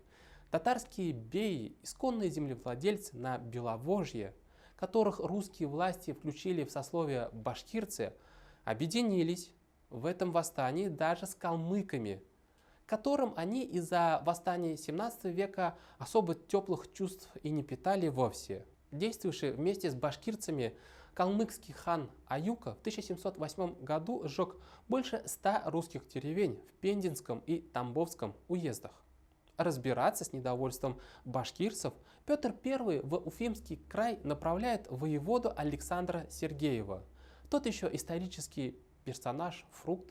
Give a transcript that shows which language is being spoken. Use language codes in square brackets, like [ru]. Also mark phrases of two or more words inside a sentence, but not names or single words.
[ru] Татарские беи, исконные землевладельцы на Беловожье, которых русские власти включили в сословие башкирцы, объединились в этом восстании даже с калмыками, которым они из-за восстания 17 века особо теплых чувств и не питали вовсе. Действовавший вместе с башкирцами калмыкский хан Аюка в 1708 году сжег больше 100 русских деревень в Пензенском и Тамбовском уездах. Разбираться с недовольством башкирцев Петр I в Уфимский край направляет воеводу Александра Сергеева. Тот еще исторический персонаж, фрукт.